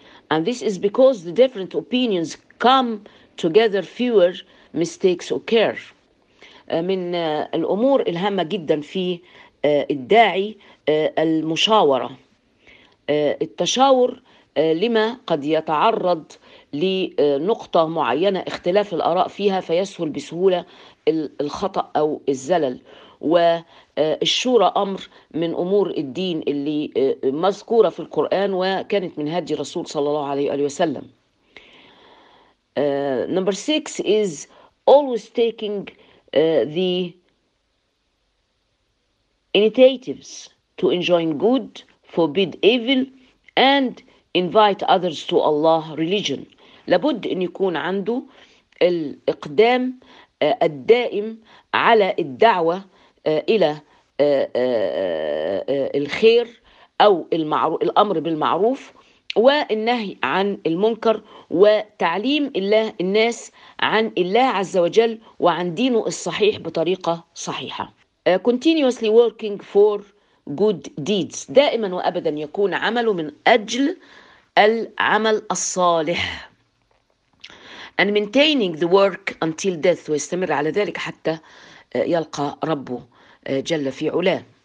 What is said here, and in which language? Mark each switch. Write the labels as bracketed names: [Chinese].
[English] And this is because the different opinions come together fewer mistakes occur. [Arabic] من الأمور الهامة جدا في الداعي المشاورة، التشاور لما قد يتعرض لنقطة معينة اختلاف الآراء فيها فيسهل بسهولة الخطأ أو الزلل. والشورى أمر من أمور الدين اللي مذكورة في القرآن وكانت من هدي الرسول صلى الله عليه وسلم. [English] Number six is always taking the initiatives to enjoin good, forbid evil, and invite others to Allah religion. [Arabic] لابد أن يكون عنده الإقدام الدائم على الدعوة إلى الخير أو المعروف، الأمر بالمعروف والنهي عن المنكر، وتعليم الله الناس عن الله عز وجل وعن دينه الصحيح بطريقة صحيحة. [English] Continuously working for good deeds. [Arabic] دائما وأبدا يكون عمله من أجل العمل الصالح. [English] And maintaining the work until death. [Arabic] ويستمر على ذلك حتى يلقى ربه جل في علاه.